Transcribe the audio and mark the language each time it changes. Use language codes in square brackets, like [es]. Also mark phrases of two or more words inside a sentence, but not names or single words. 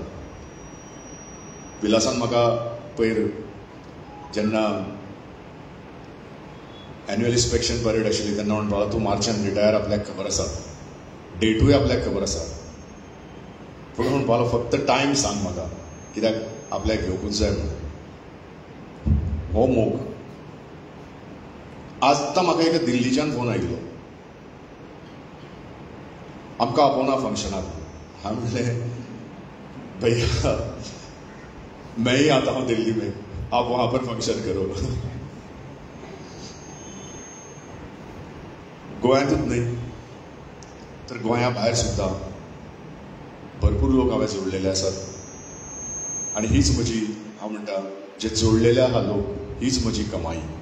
[kok] विलासान म्हाका पयर जेन्ना [en] annual inspection parade [kok] आशिल्ली तेन्ना म्हणपाक तूं मार्चान रिटायर, आपल्याक खबर आसा, डेटूय आपल्याक खबर आसा, पूण म्हणपाक फक्त टायम सांग म्हाका, कित्याक आपल्याक घेवपूच जाय म्हणून. हो मोग आतां म्हाका एका दिल्लीच्यान फोन आयिल्लो, आमकां आपोवना फंक्शनाक. हांवें म्हणलें [hi] भैया मैं ही आता हूँ दिल्ली में, आप वहां पर फंक्शन करो. [kok] गोंयांतूच न्ही तर गोंया भायर सुद्दां भरपूर लोक हांवें जोडलेले आसात आनी हीच म्हजी, हांव म्हणटा जे जोडलेले आहा लोक, हीच म्हजी कमाई.